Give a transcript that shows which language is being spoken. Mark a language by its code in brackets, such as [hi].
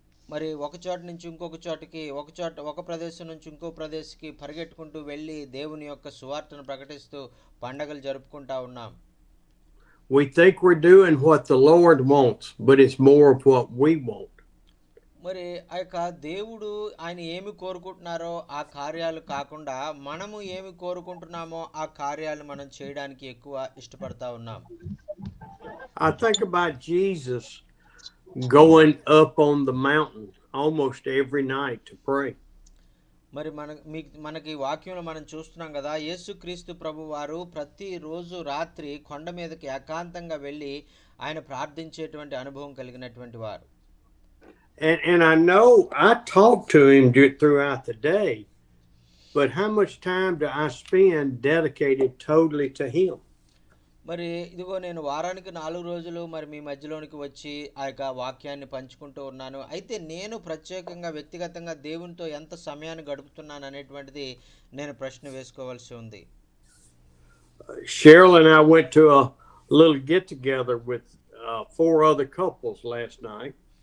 [te] మరి ఒక చోట నుంచి ఇంకొక చోటకి, ఒక ప్రదేశం నుంచి ఇంకో ప్రదేశంకి పరిగెట్టుకుంటూ వెళ్ళి దేవుని యొక్క సువార్తను ప్రకటిస్తూ పండగలు జరుపుకుంటా ఉన్నాం. [en] We think we're doing what the Lord wants, but it's more of what we want. [te] మరి ఆ యొక్క దేవుడు ఆయన ఏమి కోరుకుంటున్నారో ఆ కార్యాలు కాకుండా మనము ఏమి కోరుకుంటున్నామో ఆ కార్యాలు మనం చేయడానికి ఎక్కువ ఇష్టపడతా ఉన్నాం. [en] I think about Jesus going up on the mountain almost every night to pray. [te] మరి మనకి వాక్యంలో మనం చూస్తున్నాం కదా, యేసుక్రీస్తు ప్రభు వారు ప్రతిరోజు రాత్రి కొండ మీదకి ఏకాంతంగా వెళ్ళి ఆయన ప్రార్థించేటువంటి అనుభవం కలిగినటువంటి వారు. [en] And I know I talk to him throughout the day, but how much time do I spend dedicated totally to him? [te] మరి ఇదిగో నేను వారానికి 4 రోజులు మరి మీ మధ్యలోనికి వచ్చి ఆ యొక్క వాక్యాన్ని పంచుకుంటూ ఉన్నాను. అయితే నేను ప్రత్యేకంగా వ్యక్తిగతంగా దేవునితో ఎంత సమయాన్ని గడుపుతున్నాను అనేటువంటిది నేను ప్రశ్న వేసుకోవాల్సి ఉంది. [en] Cheryl and I went to a little get together with 4 other couples last night.